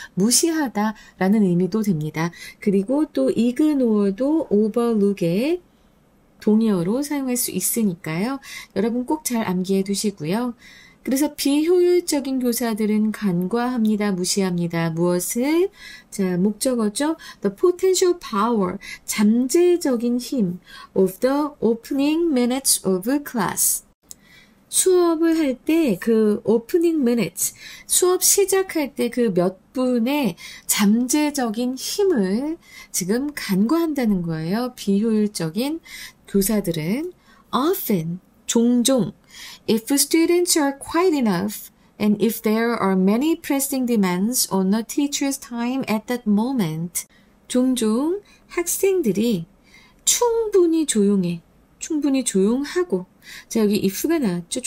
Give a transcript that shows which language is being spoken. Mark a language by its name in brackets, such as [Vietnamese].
[Korean] 무시하다 라는 의미도 됩니다. 그리고 또 ignore도 overlook의 동의어로 사용할 수 있으니까요. 여러분 꼭 잘 암기해 두시고요. 그래서 비효율적인 교사들은 간과합니다. 무시합니다. 무엇을? 자, 목적어죠. [English] The potential power, [Korean] 잠재적인 힘 [English] of the opening minutes of class. [Korean] 수업을 할 때 그 [English] opening minutes, [Korean] 수업 시작할 때 그 몇 분의 잠재적인 힘을 지금 간과한다는 거예요. 비효율적인 교사들은 [English] often, [Korean] 종종 [English] If students are quiet enough and if there are many pressing demands on the teacher's time at that moment, [Korean] 종종 학생들이 충분히 조용하고 자, 여기 if가 나왔죠.